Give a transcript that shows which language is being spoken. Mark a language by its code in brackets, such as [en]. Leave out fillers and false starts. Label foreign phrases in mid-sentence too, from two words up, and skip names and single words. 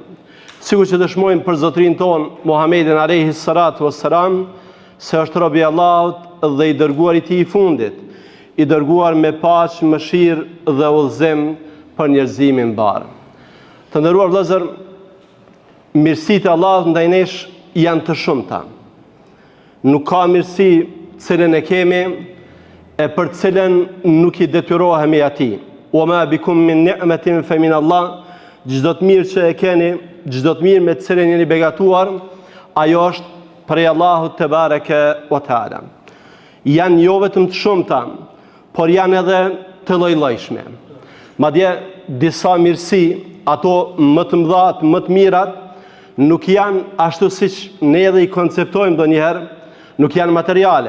[sq] Sikur që dëshmojmë për Zotrin ton Muhammedin [ar] عليه الصلاة والسلام [sq] se është robi i Allahut dhe i dërguar i tij i fundit, i dërguar me paqë, mëshirë dhe udhëzim për njerëzimin mbar. Të nderuar vëllezër, mirësitë e Allahut ndaj nesh janë të shumta. Nuk ka mirësi cilën e kemi e për cilën nuk i detyrohemi atij. [ar] وما بكم من نعمة فمن الله. [sq] Çdo të mirë që e keni, çdo të mirë me të cilën jeni begatuar, ajo është prej Allahut [ar] تبارك وتعالى. [sq] Janë jo vetëm të shumta, por janë edhe të lloj-llojshme. Madje disa mirësi, ato më të mëdha, më të mirat, nuk janë ashtu siç ne edhe i konceptojmë ndonjëherë, nuk janë materiale.